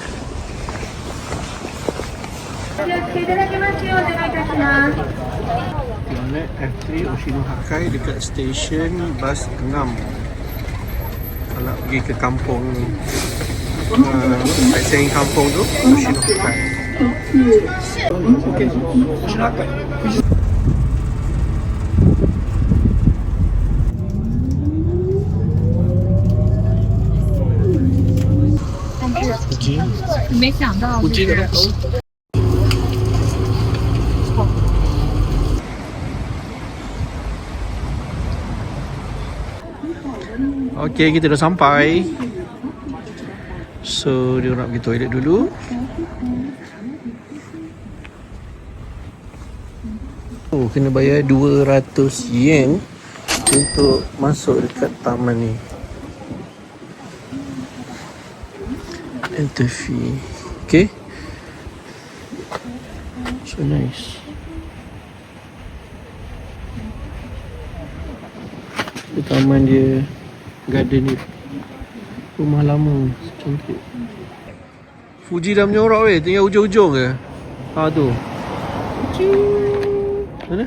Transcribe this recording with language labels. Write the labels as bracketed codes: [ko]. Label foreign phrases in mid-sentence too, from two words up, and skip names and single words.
[ms] Planet F3 Oshinohakai dekat stesen bas 6. Kalau pergi ke kampung sightseeing kampung tu Oshinohakai. Oshinohakai. Fuji. [zh] 没想到 [ms] Fuji dah tahu. Okay, kita dah sampai. So, dia nak pergi toilet dulu. Oh, kena bayar 200 yen untuk masuk dekat taman ni. [en] Enter fee. Okay. So nice. [ms] Itu taman dia, garden dia. Rumah lama, cantik. Fuji dah menyorok weh, tinggal hujung-hujung ke? Ha tu. Mana?